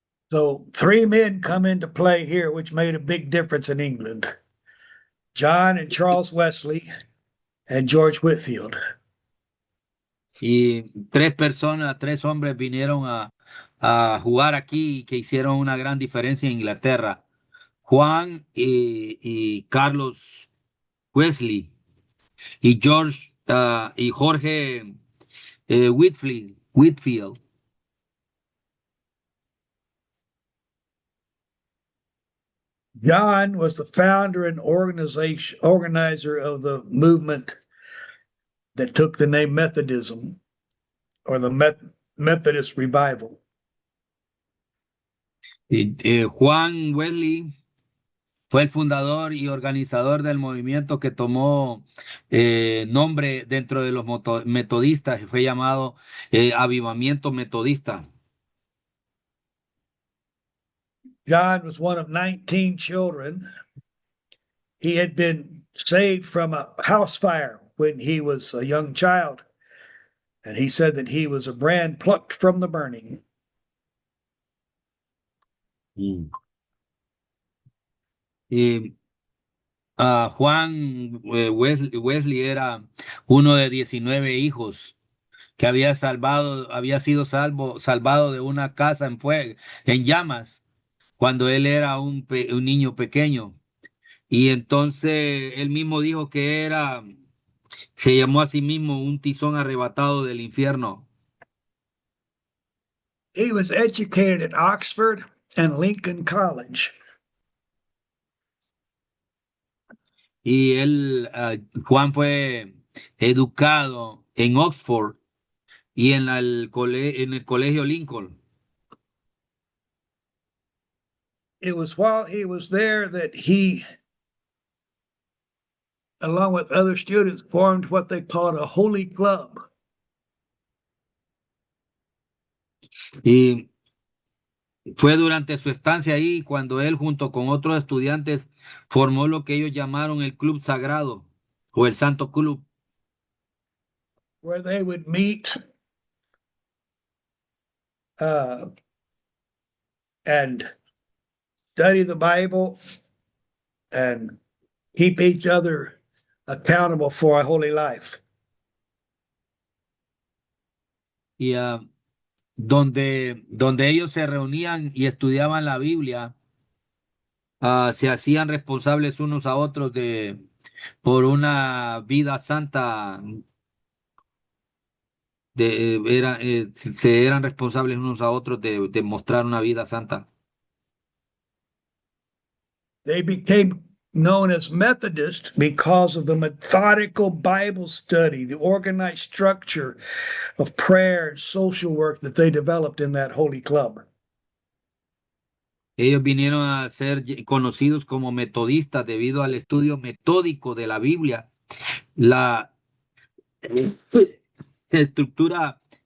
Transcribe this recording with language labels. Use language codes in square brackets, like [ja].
[en] So three men come into play here, which made a big difference in England: John and Charles Wesley and George Whitfield. [es] Y tres personas, tres hombres vinieron a jugar aquí y que hicieron una gran diferencia en Inglaterra. Juan y Carlos Wesley y George y Jorge Whitfield. [en] John was the founder and organizer of the movement that took the name Methodism, or the Methodist Revival. [es] Juan Wesley fue el fundador y organizador del movimiento que tomó nombre dentro de los metodistas y fue llamado Avivamiento Metodista. [en] John was one of 19 children. He had been saved from a house fire when he was a young child, and he said that he was a brand plucked from the burning. Mm. [es] Y Juan Wesley era uno de 19 hijos que había sido salvado de una casa en fuego, en llamas, cuando él era un niño pequeño. Y entonces él mismo dijo que se llamó a sí mismo un tizón arrebatado del infierno. [en] He was educated at Oxford and Lincoln College. [es] Y Juan fue educado en Oxford y en el colegio Lincoln. [en] It was while he was there that he, along with other students, formed what they called a holy club. [es] Y fue durante su estancia ahí cuando él, junto con otros estudiantes, formó lo que ellos llamaron el Club Sagrado o el Santo Club, [en] Where they would meet and study the Bible and keep each other accountable for a holy life. [es] y donde ellos se reunían y estudiaban la Biblia, se hacían responsables unos a otros por una vida santa, se eran responsables unos a otros de mostrar una vida santa. [en] They became known as Methodists because of the methodical Bible study, the organized structure of prayer and social work that they developed in that holy club. [es] Ellos vinieron a ser conocidos como metodistas debido al estudio metódico de la Biblia, la estructura,